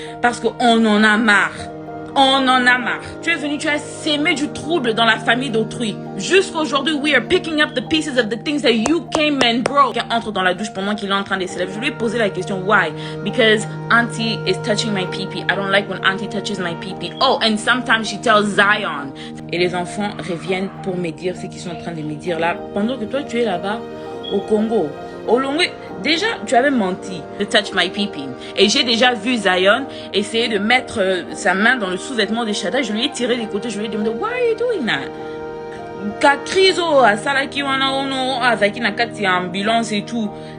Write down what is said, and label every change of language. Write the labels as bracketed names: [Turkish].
[French] Parce qu'on en a marre. On en a marre. Tu es venu, tu as sémé du trouble dans la famille d'autrui. Jusqu'aujourd'hui, [English] we are picking up the pieces of the things that you came and broke. [French] Quelqu'un entre dans la douche pendant qu'il est en train de se lever. Je lui ai posé la question, why? [English] Because auntie is touching my pee-pee. I don't like when auntie touches my pee-pee. Oh, and sometimes she tells Zion. [French] Et les enfants reviennent pour me dire ce qu'ils sont en train de me dire là. Pendant que toi, tu es là-bas au Congo. Au Longwe, déjà, tu avais menti de [English] touch my pee-pee. [French] Et j'ai déjà vu Zion essayer de mettre sa main dans le sous-vêtement de Shada. Je lui ai tiré des côtés. Je lui ai demandé, [English] why are you doing that? [French] Kakrizo, Salaki, Ono, Azaki, Nakati, ambulance et tout.